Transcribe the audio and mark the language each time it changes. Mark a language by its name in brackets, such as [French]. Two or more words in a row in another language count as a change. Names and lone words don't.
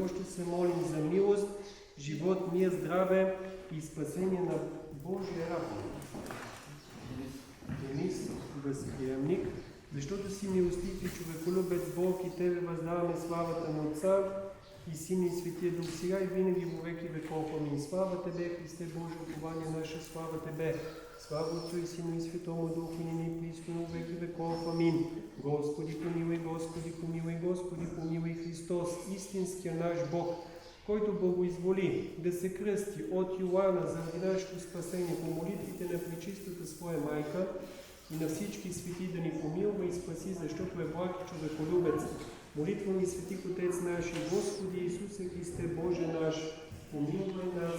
[Bulgarian] Още се молим за милост, живот, мир, здраве и спасение на Божия раб Денис, възприемник, защото си милостив и човеколюбец Бог и Тебе въздаваме славата на Отца и Сина и Светия Дух, сега и винаги во веки веков. Амин. [Church Slavic] Слава Тебе, Христе Боже, упование наше, слава Тебе. Слава Отцу и Сину и Светому Духу, и нині и присно во веки веков. Амин. Господи помилуй, Господи помилуй, Господи помилуй, [Bulgarian] Христос, истинския наш Бог, който благоизволи да се кръсти от Йоанна заради нашето спасение по молитвите на пречистата своя майка и на всички свети да ни помилва и спаси, защото е благ и човеколюбец. Молитва ни, свети Отец наш и Господи Исусе Христе, Боже наш, помилвай нас.